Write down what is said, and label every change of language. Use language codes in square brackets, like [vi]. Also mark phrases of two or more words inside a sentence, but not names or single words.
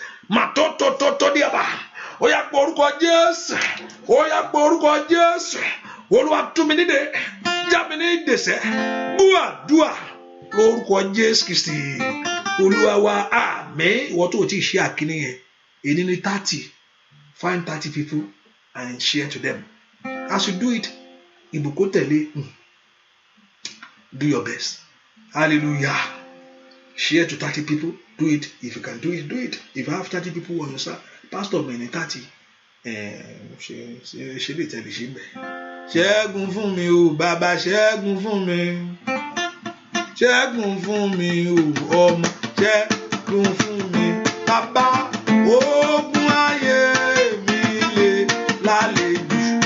[yo] Mà tó, tó, tó, tó ní àbá. Ó yá, pe orúkọ Jésù. Ó yá, pe orúkọ Jésù. Olúwa tú mi nídè. Já mi ní ìdè sẹ́. Gbọ́ àdúrà lórúkọ Jésù Kristi. Olúwa wa, àmín. Ìwọ tó o tí ì ṣe àkíní yẹn. Èyí ni thirty. [en] Find thirty people and share to them. As you do it, [yo] ìbùkún tẹ̀lé. [en] Hmm. Do your best. Hallelujah. Share to thirty people. Do it. If you can do it, do it. If you have thirty people on your side, [yo] pastor mi ní thirty. Eh, ṣe, ṣe, ṣe lè tẹ̀lé ṣe ń bẹ̀. Ṣẹ́gun fún mi o, bàbá, ṣẹ́gun fún mi. Ṣẹ́gun fún mi o, ọmọ, ṣẹ́gun fún mi. Bàbá, ogun ayé mi le lálejò.